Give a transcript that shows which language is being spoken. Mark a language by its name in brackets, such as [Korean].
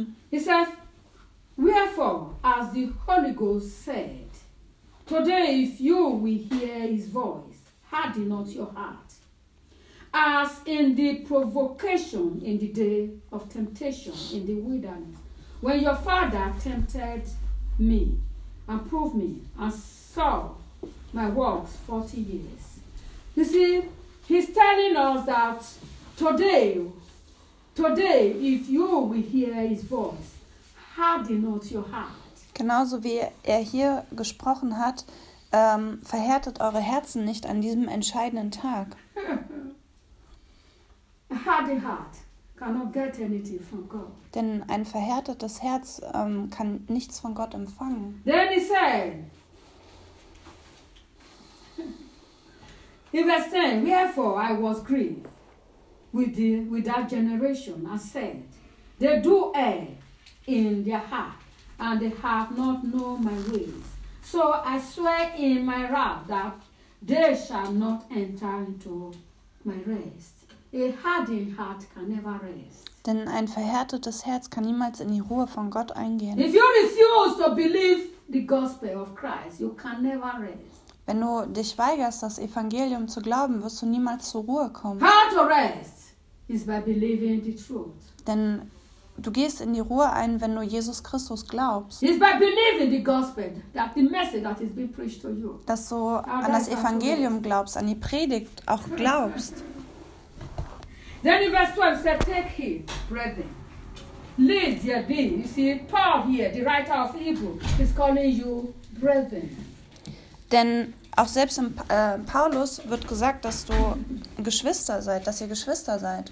[English] He says, wherefore, as the Holy Ghost said, today if you will hear his voice, harden not your heart, as in the provocation in the day of temptation in the wilderness, when your father tempted me and proved me and saw my works 40 years. You see, he's telling us that today, if you will hear his voice, harden not your heart. [German] Genauso wie er hier gesprochen hat, verhärtet eure Herzen nicht an diesem entscheidenden Tag. [English] A hard heart cannot get anything from God. [German] Denn ein verhärtetes Herz kann nichts von Gott empfangen. [English] Then he said, in verse 10, wherefore I was grieved with that generation, and said, they do err in their heart, and they have not known my ways. So I swear in my wrath that they shall not enter into my rest. A hardened heart can never rest. [German] Denn ein verhärtetes Herz kann niemals in die Ruhe von Gott eingehen. [English] If you refuse to believe the gospel of Christ, you can never rest. [German] Wenn du dich weigerst, das Evangelium zu glauben, wirst du niemals zur Ruhe kommen. [English] How to rest? Is by believing the truth. [German] Denn du gehst in die Ruhe ein, wenn du Jesus Christus glaubst. [English] It's by believing the gospel, that the message that is being preached to you. [German] Dass du an das Evangelium glaubst, an die Predigt auch glaubst. [English] Then in verse 12 said, take heed, brethren, lest ye be. You see, Paul here, the writer of Hebrews, is calling you brethren. [German] Denn auch selbst in Paulus wird gesagt, dass du Geschwister seid, dass ihr Geschwister seid.